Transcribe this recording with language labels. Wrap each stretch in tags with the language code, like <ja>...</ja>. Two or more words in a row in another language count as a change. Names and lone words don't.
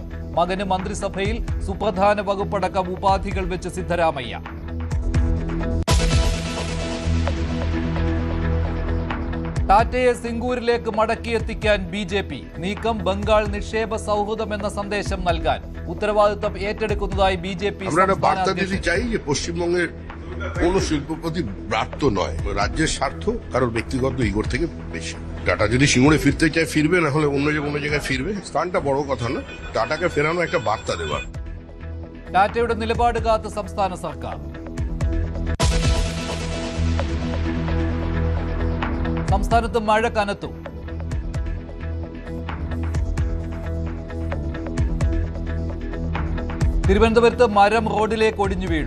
<ml>മകന് മന്ത്രിസഭയിൽ സുപ്രധാന വകുപ്പടക്കം ഉപാധികൾ വെച്ച് സിദ്ധരാമയ്യ. ടാറ്റയെ സിംഗൂരിലേക്ക് മടക്കിയെത്തിക്കാൻ BJP. നീക്കം ബംഗാൾ നിക്ഷേപ സൗഹൃദം എന്ന സന്ദേശം നൽകാൻ. উত্তরবাদিত্ব ഏറ്റെടുക്കുന്നതായി BJP</ml> <bn>আমরা বার্তা দিতে চাই যে পশ্চিমবঙ্গের কোন শিল্পপতি ব্রাত্য নয়, রাজ্যের স্বার্থ কারোর ব্যক্তিগত ইগোর থেকে বেশি। টাটা যদি সিঙ্গুরে ফিরতে চায় ফিরবে, না হলে অন্য কোনো জায়গায় ফিরবে। স্থানটা বড় কথা না, টাটাকে ফেরানো একটা বার্তা দেওয়ার।</bn> <ml>ടാറ്റയുടെ നിലപാട് കാത്ത് സംസ്ഥാന സർക്കാർ. സംസ്ഥാനത്ത് മഴ കനത്തു. തിരുവനന്തപുരത്ത് മരം റോഡിലേക്ക് ഒടിഞ്ഞു വീണു.</ml>